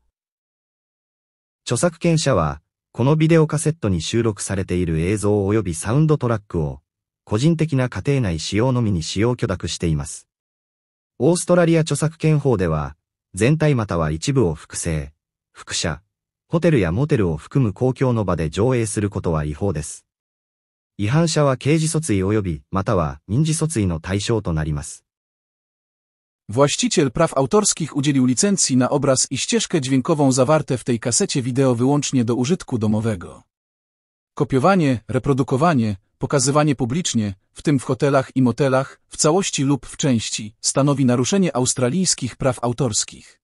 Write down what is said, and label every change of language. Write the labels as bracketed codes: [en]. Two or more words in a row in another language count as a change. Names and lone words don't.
[ja] 著作権者は、このビデオカセットに収録されている映像及びサウンドトラックを、個人的な家庭内使用のみに使用許諾しています。オーストラリア著作権法では、全体または一部を複製、複写、ホテルやモテルを含む公共の場で上映することは違法です。違反者は刑事訴追及びまたは民事訴追の対象となります。 [pl] Właściciel praw autorskich udzielił licencji na obraz i ścieżkę dźwiękową zawarte w tej kasecie wideo wyłącznie do użytku domowego. Kopiowanie, reprodukowanie, pokazywanie publicznie, w tym w hotelach i motelach, w całości lub w części, stanowi naruszenie australijskich praw autorskich.